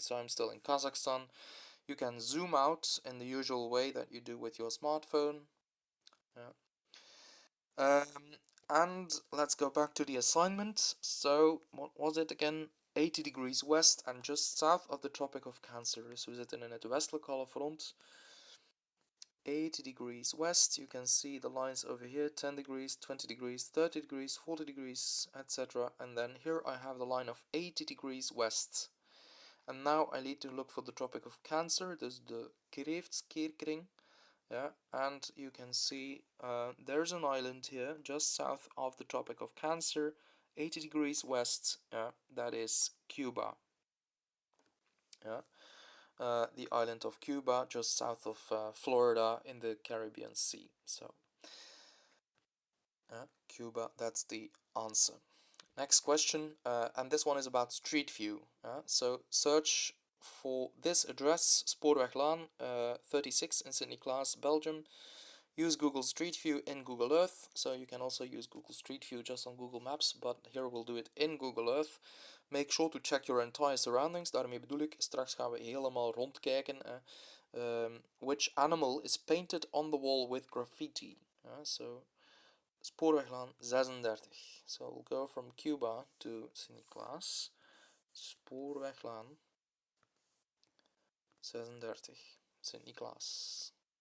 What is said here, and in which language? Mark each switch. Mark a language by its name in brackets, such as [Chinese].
[English] So I'm still in Kazakhstan. You can zoom out in the usual way that you do with your smartphone. Um, and let's go back to the assignment. So what was it again? 80 degrees west and just south of the Tropic of Cancer. [Dutch] Dus we zitten in het westelijk halfrond. [English] 80 degrees west, you can see the lines over here: 10 degrees, 20 degrees, 30 degrees, 40 degrees, etc. And then here I have the line of 80 degrees west. And now I need to look for the Tropic of Cancer, [Dutch] dus de Kreeftskeerkring. [English] And you can see there's an island here just south of the Tropic of Cancer, 80 degrees west. That is Cuba. The island of Cuba, just south of Florida in the Caribbean Sea. So Cuba, that's the answer. Next question, and this one is about Street View. So search for this address: Spoorweglaan 36 in Sint-Niklaas, Belgium. Use Google Street View in Google Earth. So you can also use Google Street View just on Google Maps, but here we'll do it in Google Earth. Make sure to check your entire surroundings. [Dutch] Daarmee bedoel ik, straks gaan we helemaal rondkijken. [English] Which animal is painted on the wall with graffiti? So Spoorweglaan 36. So we'll go from Cuba to Sint-Niklaas. Spoorweglaan 36, Sint-Niklaas.